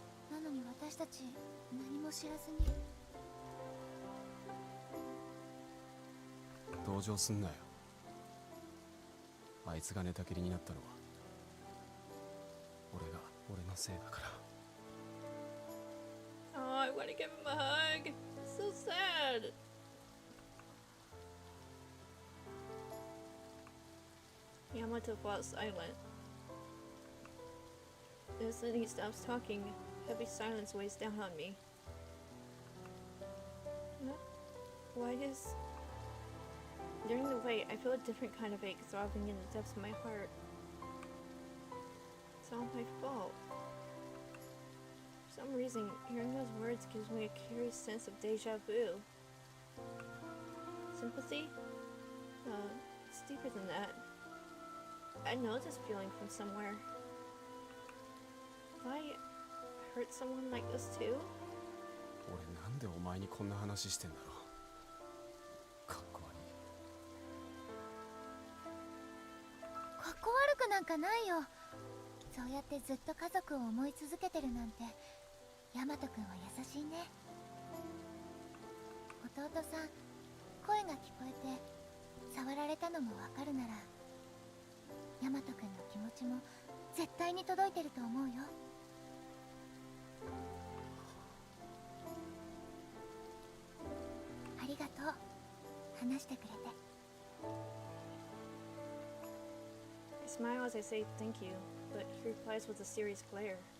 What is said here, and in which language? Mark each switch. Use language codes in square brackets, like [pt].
[ja] なのに私たち何も知らずに。同情すんなよ。あいつが寝たきりになったのは俺のせいだから。 [en] Oh, I want to give him a hug. It's so sad. Yamato falls silent. The instant he stops talking, heavy silence weighs down on me. Why does... During the wait, I feel a different kind of ache throbbing in the depths of my heart. It's all my fault. For some reason, hearing those words gives me a curious sense of deja vu. Sympathy? It's deeper than that. I know this feeling from somewhere. Have I hurt someone like this too? [ja] 俺なんでお前にこんな話してんだろう。かっこ悪い。かっこ悪くなんかないよ。そうやってずっと家族を思い続けてるなんて、ヤマト君は優しいね。弟さん、声が聞こえて触られたのもわかるなら、ヤマト君の気持ちも絶対に届いてると思うよ。ありがとう、話してくれて。 [en] I smile as I say thank you, but he replies with a serious glare.